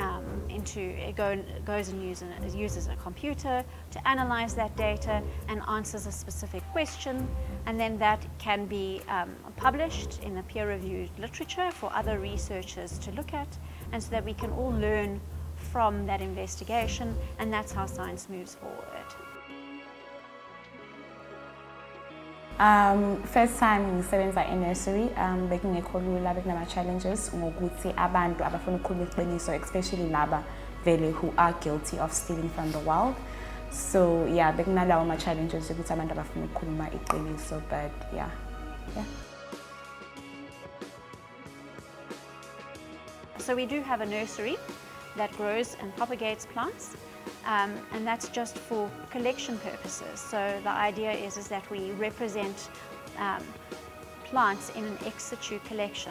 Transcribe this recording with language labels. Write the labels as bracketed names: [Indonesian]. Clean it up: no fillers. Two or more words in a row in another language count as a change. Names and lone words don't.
[English] goes and uses a computer to analyze that data and answers a specific question, and then that can be published in the peer-reviewed literature for other researchers to look at, and so that we can all learn from that investigation, and that's how science moves forward. First time [Zulu] ngisebenza e-nursery bekungekho lula, bekunama-challenges ngokuthi abantu abafuna ukukhuluma iqiniso, especially laba vele [English] who are guilty of stealing from the wild. So yeah, [Zulu] bekunalawo ma-challenges ukuthi abantu abafuna ukukhuluma iqiniso, [English] but yeah. So we do have a nursery that grows and propagates plants. And that's just for collection purposes. So the idea is that we represent plants in an ex situ collection.